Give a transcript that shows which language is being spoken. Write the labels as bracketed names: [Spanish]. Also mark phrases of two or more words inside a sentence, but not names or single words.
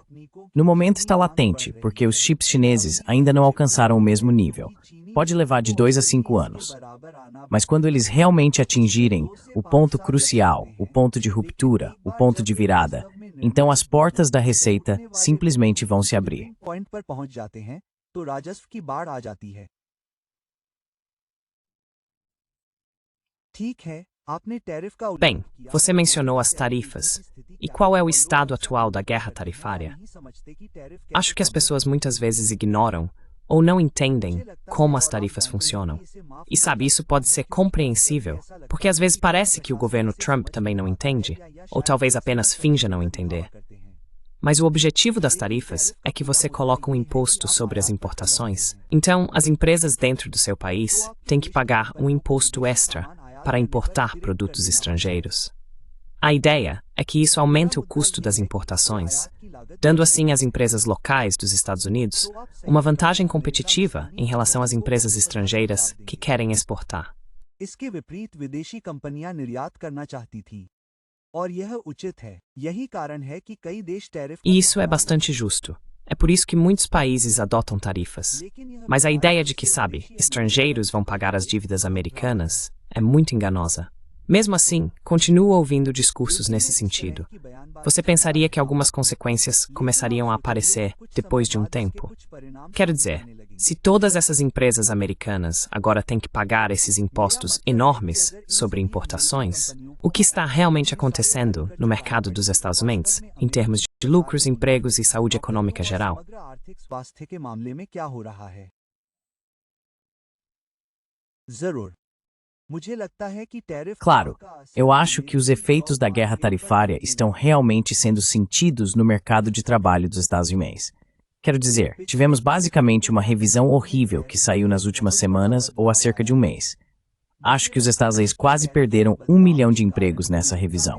[Portuguese] No momento está latente, porque os chips chineses ainda não alcançaram o mesmo nível. Pode levar de 2 a 5 anos. Mas quando eles realmente atingirem o ponto crucial, o ponto de ruptura, o ponto de virada, então as portas da receita simplesmente vão se abrir. [Hindi] ठीक है, आपने टैरिफ का उल्लेख [Portuguese] Bem, [Hindi] किया, [Portuguese] você mencionou as tarifas. E qual é o estado atual da guerra tarifária? [Hindi] नहीं समझते कि टैरिफ [Portuguese] Acho que as pessoas muitas vezes ignoram ou não entendem como as tarifas funcionam. E sabe, isso pode ser compreensível, porque às vezes parece que o governo Trump também não entende, ou talvez apenas finja não entender. Mas o objetivo das tarifas é que você coloca um imposto sobre as importações. Então, as empresas dentro do seu país têm que pagar um imposto extra para importar produtos estrangeiros. A ideia é que isso aumente o custo das importações, dando assim às empresas locais dos Estados Unidos uma vantagem competitiva em relação às empresas estrangeiras que querem exportar. [Hindi] इसके विपरीत विदेशी कंपनियां निर्यात करना चाहती थीं और यह उचित है यही कारण है कि कई देश टैरिफ [Portuguese] E isso é bastante justo. É por isso que muitos países adotam tarifas. Mas a ideia de que, sabe, estrangeiros vão pagar as dívidas americanas é muito enganosa. Mesmo assim, continuo ouvindo discursos nesse sentido. Você pensaria que algumas consequências começariam a aparecer depois de um tempo? Quero dizer, se todas essas empresas americanas agora têm que pagar esses impostos enormes sobre importações, o que está realmente acontecendo no mercado dos Estados Unidos, em termos de lucros, empregos e saúde econômica geral? [Hindi] आर्थिक स्वास्थ्य के मामले में क्या हो रहा है जरूर मुझे लगता है कि टैरिफ [Portuguese] Claro, eu acho que os efeitos da guerra tarifária estão realmente sendo sentidos no mercado de trabalho dos Estados Unidos. Quero dizer, tivemos basicamente uma revisão horrível que saiu nas últimas semanas ou há cerca de um mês. Acho que os Estados Unidos quase perderam 1 milhão de empregos nessa revisão.